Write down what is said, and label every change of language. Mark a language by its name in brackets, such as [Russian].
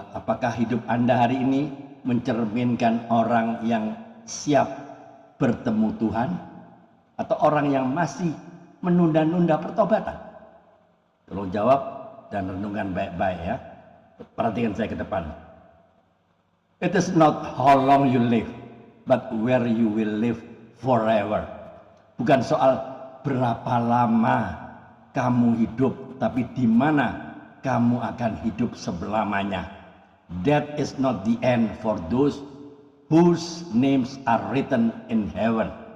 [Indonesian] Apakah hidup Anda hari ini mencerminkan orang yang siap bertemu Tuhan atau orang yang masih menunda-nunda pertobatan? Tolong jawab dan renungkan baik-baik ya. Perhatikan saya ke depan. [English] It is not how long you live, but where you will live forever. [Indonesian] Bukan soal berapa lama kamu hidup, tapi di mana kamu akan hidup selamanya. [English] That is not the end for those whose names are written in heaven.